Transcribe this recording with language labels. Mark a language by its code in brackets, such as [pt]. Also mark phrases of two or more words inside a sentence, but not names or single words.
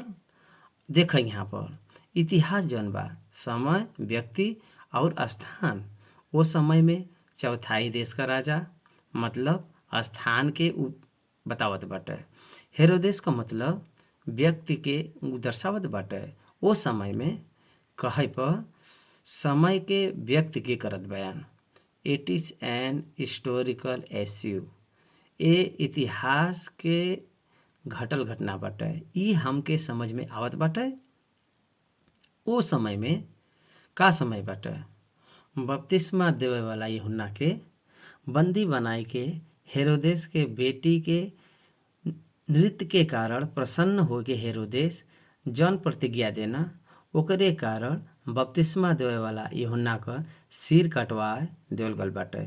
[bho] देख यहाँ पर इतिहास जौन बा समय व्यक्ति और स्थान वो समय में चौथाई देश का राजा मतलब स्थान के बतावत बाटे। हेरोदेस का मतलब व्यक्ति के दर्शावत बाटे। वो समय में कहे पर समय के व्यक्ति के करत बयान। [en] it is an historical issue. [bho] ये इतिहास के घटल घटना बाटे। ई हमके समझ में आवत बाटे। वो समय में का समय बाटे बपतिस्मा देवे वाला यूहन्ना के बंदी बनाए के हेरोदेस के बेटी के नृत्य के कारण प्रसन्न हो के हेरोदेस जन प्रतिज्ञा देना ओकरे कारण बपतिस्मा देवे वाला यूहन्ना का सिर कटवाए देवल गल बाटे।